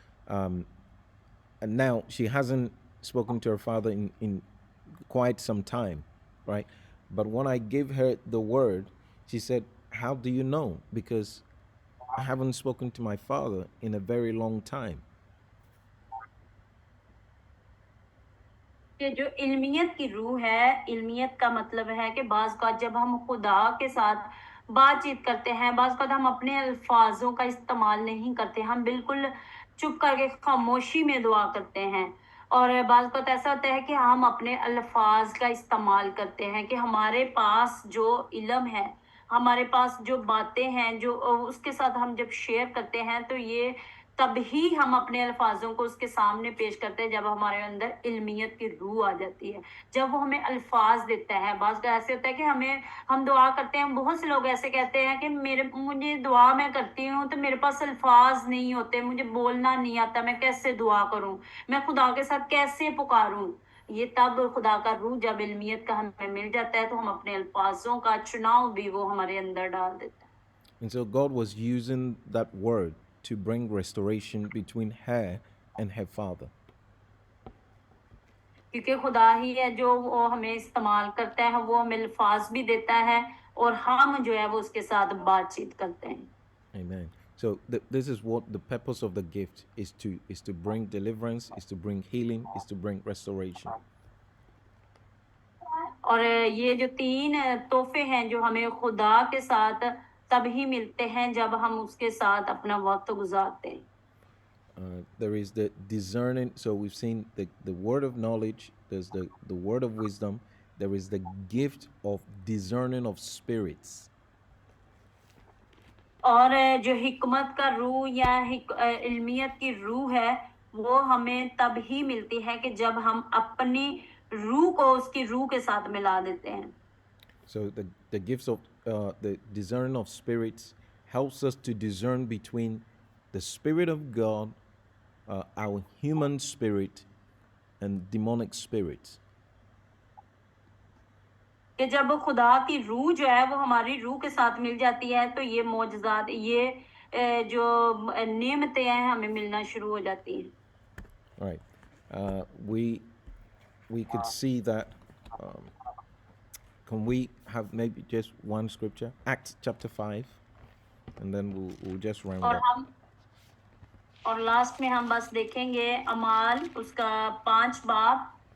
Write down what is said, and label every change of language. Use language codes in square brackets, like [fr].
[en] And now she hasn't spoken to her father in quite some time, right? But when I gave her the word, she said, how do you know? Because I haven't spoken to my father in a very long time. [hi] कि जो इल्मियत की रूह है, इल्मियत का मतलब है कि बाज़ का जब हम खुदा के साथ बातचीत करते हैं, बाज़ का हम अपने अल्फाजों का इस्तेमाल नहीं करते, हम बिल्कुल चुप करके खामोशी में दुआ करते हैं. और बाज़ का ऐसा होता है कि हम अपने अल्फाज का इस्तेमाल करते हैं, कि हमारे पास जो इल्म है, हमारे पास जो बातें हैं, जो उसके साथ हम जब शेयर करते हैं तो ये तभी हम अपने अल्फाजों को उसके सामने पेश करते हैं जब हमारे अंदर इल्मियत की रूह आ जाती है, जब वो हमें अल्फाज देता है। बात ऐसे होता है कि हम दुआ करते हैं, बहुत से लोग ऐसे कहते हैं कि मुझे दुआ मैं करती हूँ तो मेरे पास अल्फाज नहीं होते, मुझे बोलना नहीं आता, मैं कैसे दुआ करूं, मैं खुदा के साथ कैसे पुकारूं। ये तब खुदा का रूह जब इल्मियत का हमें मिल जाता है तो हम अपने अल्फाजों का चुनाव भी वो हमारे अंदर डाल देता है। [en] And so God was using that word to bring restoration between her and her father. [hi] क्योंकि खुदा ही है जो वो हमें इस्तेमाल करता है, वो हमें अल्फाज भी देता है और हम जो है वो उसके साथ बातचीत करते हैं। [en] Amen. So this is what the purpose of the gift is to bring deliverance, is to bring healing, is to bring restoration. [hi] और ये जो 3 तोहफे हैं जो हमें खुदा के साथ तभी मिलते हैं जब हम उसके साथ अपना वक्त गुजारते हैं। [en] There is the discerning. So we've seen the word of knowledge. There's the word of wisdom. There is the gift of discerning of spirits. [hi] और जो हिकमत का रूह या इल्मियत की रूह है वो हमें तभी मिलती है कि जब हम अपनी रूह को उसकी रूह के साथ मिला देते हैं। [en] So the gifts of the discerning of spirits helps us to discern between the spirit of God, our human spirit, and demonic spirits. [hi] कि जब खुदा की रूह जो है वो हमारी रूह के साथ मिल जाती है तो ये मौजज़ात, ये जो नेमतें हैं हमें मिलना शुरू हो जाती हैं। [en] Right. We could see that. Can we have maybe just one scripture? Acts chapter 5, and then we'll just round [hi] और [en] up. [hi] और लास्ट में हम बस देखेंगे अमाल उसका 5 बाब।